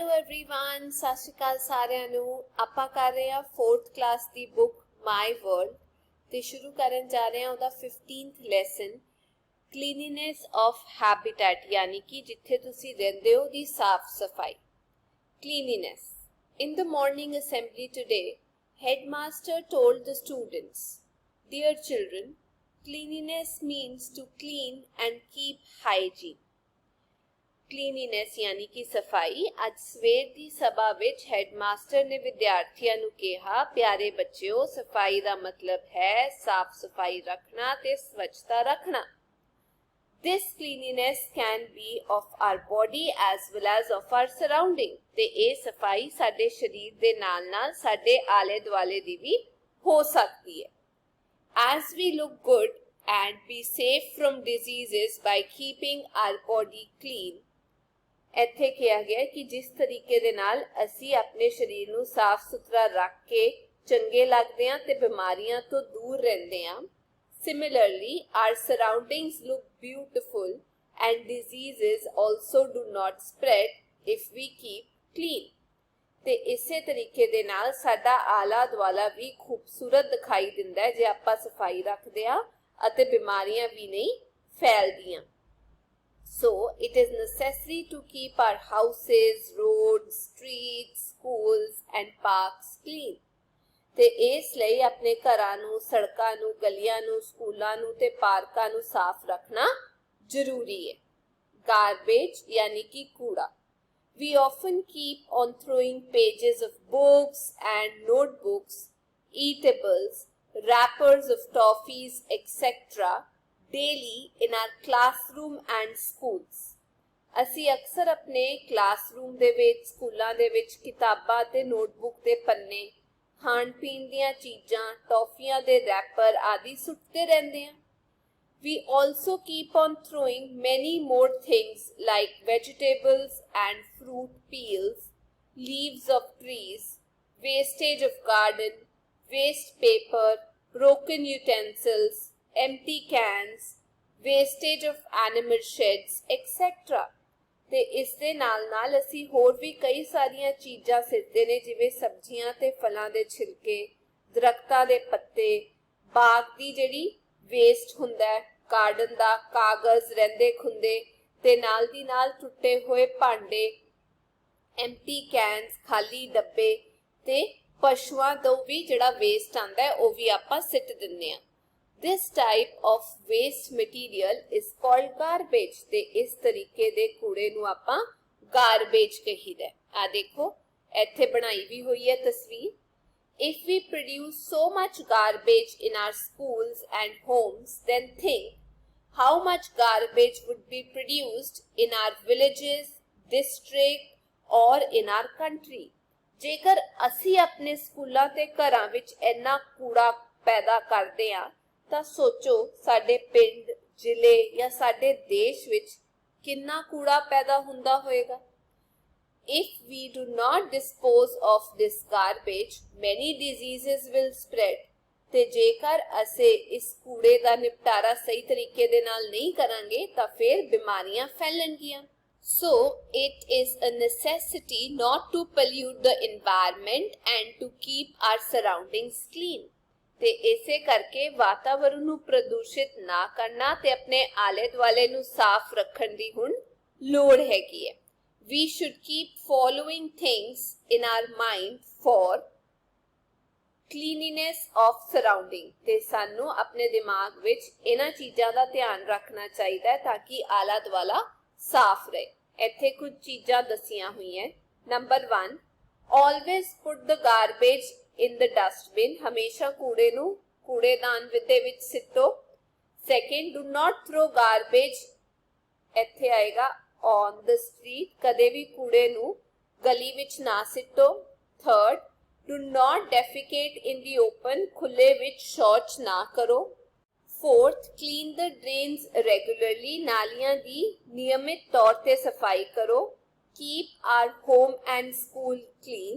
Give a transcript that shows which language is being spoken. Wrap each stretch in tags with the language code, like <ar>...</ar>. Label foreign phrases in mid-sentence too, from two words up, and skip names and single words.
<pa>एवरीवन, ਸਤ ਸ੍ਰੀ ਅਕਾਲ सारिਆਂ ਨੂੰ। ਆਪਾਂ ਕਰ ਰਹੇ ਹਾਂ 4th ਕਲਾਸ ਦੀ ਬੁੱਕ ਮਾਈ ਵਰਲਡ ਤੇ ਸ਼ੁਰੂ ਕਰਨ ਜਾ ਰਹੇ ਹਾਂ ਉਹਦਾ 15th ਲੈਸਨ ਕਲੀਨਲੀਨੈਸ ਆਫ ਹੈਬਿਟੈਟ, ਯਾਨੀ ਕਿ ਜਿੱਥੇ ਤੁਸੀਂ ਰਹਿੰਦੇ ਹੋ ਦੀ ਸਾਫ ਸਫਾਈ।</pa> <en>ਕਲੀਨਲੀਨੈਸ। In the morning assembly today, headmaster told the students, "Dear children, cleanliness means to clean and keep hygiene."</en> <hi>ਕਲੀਨਲੀਨੈਸ यानी कि सफाई।</hi> <pa>ਅੱਜ ਸਵੇਰ ਦੀ ਸਭਾ ਵਿੱਚ ਹੈਡਮਾਸਟਰ ਨੇ ਵਿਦਿਆਰਥੀਆਂ ਨੂੰ ਕਿਹਾ, ਪਿਆਰੇ ਬੱਚਿਓ, ਸਫਾਈ ਦਾ ਮਤਲਬ ਹੈ ਸਾਫ਼ ਸਫਾਈ ਰੱਖਣਾ ਤੇ ਸਵੱਛਤਾ ਰੱਖਣਾ।</pa> <en>This cleanliness can be of our body as well as of our surrounding।</en> <pa>ਤੇ ਇਹ ਸਫਾਈ ਸਾਡੇ ਸਰੀਰ ਦੇ ਨਾਲ-ਨਾਲ ਸਾਡੇ ਆਲੇ ਦੁਆਲੇ ਦੀ ਵੀ ਹੋ ਸਕਦੀ ਹੈ।</pa> <en>As we look good and be safe from diseases by keeping our body clean,</en> <pa>ਇੱਥੇ ਕਿਹਾ ਗਿਆ ਕਿ ਜਿਸ ਤਰੀਕੇ ਦੇ ਨਾਲ ਅਸੀਂ ਆਪਣੇ ਸਰੀਰ ਨੂੰ ਸਾਫ਼ ਸੁਥਰਾ ਰੱਖ ਕੇ ਚੰਗੇ ਲੱਗਦੇ ਹਾਂ ਤੇ ਬਿਮਾਰੀਆਂ ਤੋਂ ਦੂਰ ਰਹਿੰਦੇ ਹਾਂ,</pa> <en>similarly our surroundings look beautiful and diseases also do not spread if we keep clean।</en> <pa>ਤੇ ਇਸੇ ਤਰੀਕੇ ਦੇ ਨਾਲ ਸਾਡਾ ਆਲਾ ਦੁਆਲਾ ਵੀ ਖੂਬਸੂਰਤ ਦਿਖਾਈ ਦਿੰਦਾ ਹੈ ਜੇ ਆਪਾਂ ਸਫਾਈ ਰੱਖਦੇ ਹਾਂ ਅਤੇ ਬਿਮਾਰੀਆਂ ਵੀ ਨਹੀਂ ਫੈਲਦੀਆਂ।</pa> <en>So, it is necessary to keep our houses, roads, streets, schools and parks clean।</en> <pa>ਤੇ ਇਸ ਲਈ ਆਪਣੇ ਘਰਾਂ ਨੂੰ, ਸੜਕਾਂ ਨੂੰ, ਗਲੀਆਂ ਨੂੰ, ਸਕੂਲਾਂ ਨੂੰ ਤੇ ਪਾਰਕਾਂ ਨੂੰ ਸਾਫ਼ ਰੱਖਣਾ ਜ਼ਰੂਰੀ ਹੈ।</pa> <hi>Garbage यानी कि कूड़ा।</hi> <en>We often keep on throwing pages of books and notebooks, eatables, wrappers of toffees, etc. daily in our classroom and schools।</en> <pa>ਅਸੀਂ ਅਕਸਰ ਆਪਣੇ ਕਲਾਸਰੂਮ ਦੇ ਵਿੱਚ, ਸਕੂਲਾਂ ਦੇ ਵਿੱਚ ਕਿਤਾਬਾਂ ਤੇ ਨੋਟਬੁੱਕ ਦੇ ਪੰਨੇ, ਖਾਣ ਪੀਣ ਦੀਆਂ ਚੀਜ਼ਾਂ, ਟੌਫੀਆਂ ਦੇ ਰੈਪਰ ਆਦਿ ਸੁੱਟਦੇ ਰਹਿੰਦੇ ਹਾਂ।</pa> <en>We also keep on throwing many more things like vegetables and fruit peels, leaves of trees, wastage of garden, waste paper, broken utensils, empty cans, wastage of animal sheds, etc।</en> <pa>ਤੇ ਇਸ ਦੇ ਨਾਲ ਅਸੀਂ ਹੋਰ ਵੀ ਕਈ ਸਾਰੀਆਂ ਚੀਜ਼ਾਂ ਸਿੱਟਦੇ ਨੇ, ਜਿਵੇਂ ਸਬਜ਼ੀਆਂ ਤੇ ਫਲਾਂ ਦੇ ਛਿਲਕੇ, ਦਰਖਤਾਂ ਦੇ ਪੱਤੇ, ਬਾਗ ਦੀ ਜਿਹੜੀ ਵੇਸਟ ਹੁੰਦਾ ਹੈ, ਗਾਰਡਨ ਦਾ ਕਾਗਜ਼, ਰਹਿੰਦੇ ਖੁੰਦੇ ਤੇ ਨਾਲ ਦੀ ਨਾਲ ਟੁੱਟੇ ਹੋਏ ਭਾਂਡੇ,</pa> <en>empty cans,</en> <pa>ਖਾਲੀ ਡੱਬੇ ਤੇ ਪਸ਼ੂਆਂ ਤੋਂ ਵੀ ਜਿਹੜਾ ਵੇਸਟ ਆਉਂਦਾ ਹੈ ਉਹ ਵੀ ਆਪਾਂ ਸਿੱਟ ਦਿੰਦੇ ਹਾਂ।</pa> <en>This type of waste material is called garbage।</en> <pa>ਤੇ ਇਸ ਤਰੀਕੇ ਦੇ ਕੂੜੇ ਨੂੰ ਆਪਾਂ garbage ਕਹੀਦਾ। ਆ ਦੇਖੋ ਇੱਥੇ ਬਣਾਈ ਵੀ ਹੋਈ ਹੈ ਤਸਵੀਰ।</pa> <en>If we produce so much garbage in our schools and homes, then think how much garbage would be produced in our villages, district or in our country।</en> <pa>ਜੇਕਰ ਅਸੀਂ ਆਪਣੇ ਸਕੂਲਾਂ ਤੇ ਘਰਾਂ ਵਿੱਚ ਇੰਨਾ ਕੂੜਾ ਪੈਦਾ ਕਰਦੇ ਹਾਂ ਤਾਂ ਸੋਚੋ ਸਾਡੇ ਪਿੰਡ, ਜ਼ਿਲ੍ਹੇ ਜਾਂ ਸਾਡੇ ਦੇਸ਼ ਵਿੱਚ ਕਿੰਨਾ ਕੂੜਾ ਪੈਦਾ ਹੁੰਦਾ ਹੋਏਗਾ।</pa> <en>If we do not dispose of this garbage, many diseases will spread।</en> <pa>ਤੇ ਜੇਕਰ ਅਸੀਂ ਇਸ ਕੂੜੇ ਦਾ ਨਿਪਟਾਰਾ ਸਹੀ ਤਰੀਕੇ ਦੇ ਨਾਲ ਨਹੀਂ ਕਰਾਂਗੇ ਤਾਂ ਫਿਰ ਬਿਮਾਰੀਆਂ ਫੈਲਣਗੀਆਂ।</pa> <en>So, it is a necessity not to pollute the environment and to keep our surroundings clean।</en> <pa>ਤੇ ਇਸੇ ਕਰਕੇ ਵਾਤਾਵਰਣ ਨੂੰ ਪ੍ਰਦੂਸ਼ਿਤ ਨਾ ਕਰਨਾ ਤੇ ਆਪਣੇ ਆਲੇ ਦੁਆਲੇ ਨੂੰ ਸਾਫ਼ ਰੱਖਣ ਦੀ ਹੁਣ ਲੋੜ ਹੈਗੀ ਹੈ। We should keep following things in our mind for cleanliness of surrounding। ਤੇ ਸਾਨੂੰ ਆਪਣੇ ਦਿਮਾਗ ਵਿੱਚ ਇਹਨਾਂ ਚੀਜ਼ਾਂ ਦਾ ਧਿਆਨ ਰੱਖਣਾ ਚਾਹੀਦਾ ਹੈ ਤਾਂ ਕਿ ਆਲਾ ਦੁਆਲਾ ਸਾਫ਼ ਰਹੇ। ਇੱਥੇ ਕੁਝ ਚੀਜ਼ਾਂ ਦੱਸੀਆਂ ਹੋਈਆਂ। ਨੰਬਰ 1,</pa> <en>always put the garbage in the dustbin।</en> <pa>ਹਮੇਸ਼ਾ ਕੂੜੇ ਨੂੰ ਕੂੜੇਦਾਨ ਦੇ ਵਿੱਚ ਸਿੱਟੋ।</pa> <en>Second, do not throw garbage,</en> <pa>ਇੱਥੇ ਆਏਗਾ</pa> <en>on the street।</en> <pa>ਕਦੇ ਵੀ ਕੂੜੇ ਨੂੰ ਗਲੀ ਵਿੱਚ ਨਾ ਸਿੱਟੋ।</pa> <en>Third, do not defecate in the open।</en> <pa>ਖੁੱਲੇ ਵਿੱਚ ਸ਼ੌਚ ਨਾ ਕਰੋ।</pa> <en>Fourth, clean the drains regularly।</en> <pa>ਨਾਲੀਆਂ ਦੀ ਨਿਯਮਿਤ ਤੌਰ ਤੇ ਸਫਾਈ ਕਰੋ।</pa> <en>Keep our home and school clean।</en>